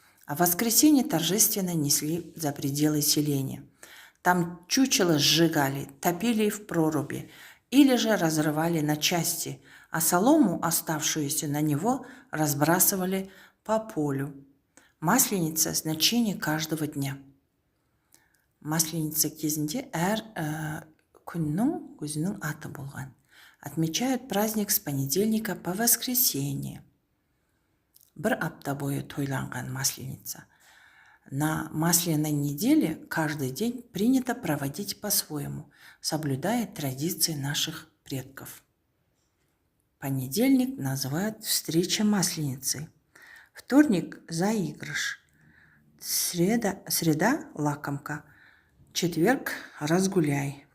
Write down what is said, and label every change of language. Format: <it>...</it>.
<ru>А в воскресенье торжественно несли за пределы селения. Там чучело сжигали, топили в проруби или же разрывали на части, а солому, оставшуюся на него, разбрасывали по полю. Масленица – значение каждого дня.</ru> <kk>Масленица кезінде күннің өзінің аты болған.</kk> <ru>Отмечают праздник с понедельника по воскресенье.</ru> <kk>Бір апта бойы тойланған Масленица.</kk> <ru>На масляной неделе каждый день принято проводить по-своему, соблюдая традиции наших предков. Понедельник называют встреча Масленицы. Вторник – заигрыш. Среда – лакомка. Четверг – разгуляй.</ru>